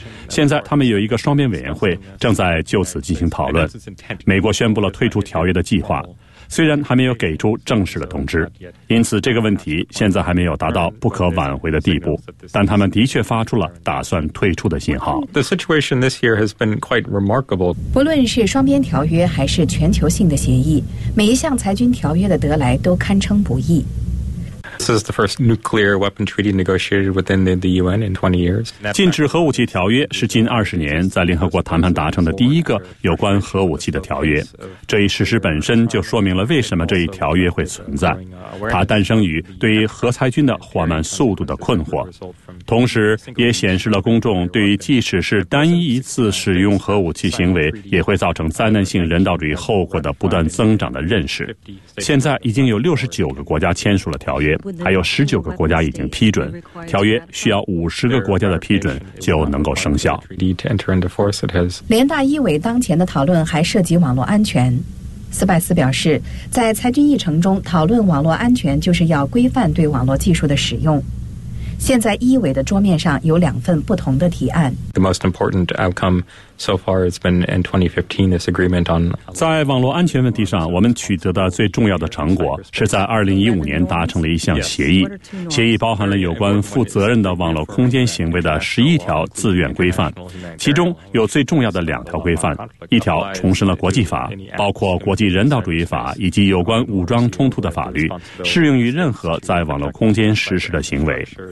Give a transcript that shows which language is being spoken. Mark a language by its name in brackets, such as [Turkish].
[Chinese] 现在他们有一个双边委员会正在就此进行讨论。美国宣布了退出条约的计划，虽然还没有给出正式的通知，因此这个问题现在还没有达到不可挽回的地步，但他们的确发出了打算退出的信号。 [English] The situation this year has been quite remarkable. [Chinese] 不论是双边条约还是全球性的协议，每一项裁军条约的得来都堪称不易。 [English] This is the first nuclear weapon treaty negotiated within the UN in 20 years. [Chinese] 禁止核武器条约是近20年在联合国谈判达成的第一个有关核武器的条约。这一事实本身就说明了为什么这一条约会存在。它诞生于对于核裁军的缓慢速度的困惑，同时也显示了公众对于即使是单一一次使用核武器行为也会造成灾难性人道主义后果的不断增长的认识。现在已经有69个国家签署了条约，还有19个国家已经批准，条约需要50个国家的批准就能够生效。联大议委当前的讨论还涉及网络安全。斯拜斯表示，在裁军议程中讨论网络安全，就是要规范对网络技术的使用。现在议委的桌面上有两份不同的提案。 [English] The most important outcome So far, it's been in 2015, this agreement on... [Chinese] 在网络安全问题上，我们取得的最重要的成果是在2015年达成了一项协议。协议包含了有关负责任的网络空间行为的11条自愿规范，其中有最重要的两条规范。一条重申了国际法，包括国际人道主义法以及有关武装冲突的法律，适用于任何在网络空间实施的行为。